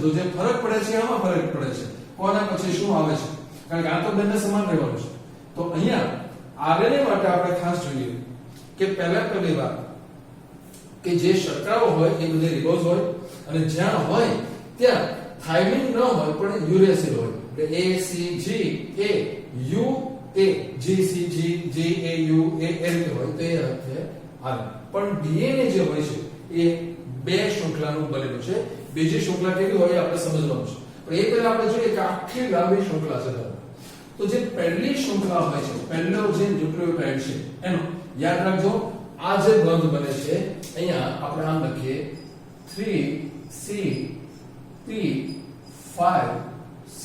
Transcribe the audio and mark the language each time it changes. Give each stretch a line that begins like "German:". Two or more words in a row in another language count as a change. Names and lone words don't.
Gujarati: તો જે ફરક પડે છે આમાં ફરક પડે છે, કોના પછી શું આવે છે, કારણ કે આ તો બંને સમાન રહેવાનું છે. તો અહીંયા આરએનએ માટે આપણે ખાસ જોઈએ કે પહેલી વાત કે જે શર્કરાઓ હોય એ બધી રિબોઝ હોય, અને જ્યાં હોય ત્યાં થાઇમિન ન હોય પણ યુરેસિલ હોય. એટલે A C G A U A G C G G A U A એ રીતે હોય. તો એ અર્થે આર. પણ ડીએનએ જે હોય છે એ બે શૃંખલાનું બનેલું છે. બીજી શૃંખલા કેવી હોય આપણે સમજવાનું છે, પણ એ પહેલા આપણે જોઈએ કે આખી લાંબી શૃંખલા છે. તો જે પહેલી શૃંખલા હોય છે, પહેલો જે ન્યુક્લિયોટાઇડ છે એનો યાદ રાખજો, આ જે બંધ બને છે અહીંયા આપણે આમ લખીએ 3CP5C.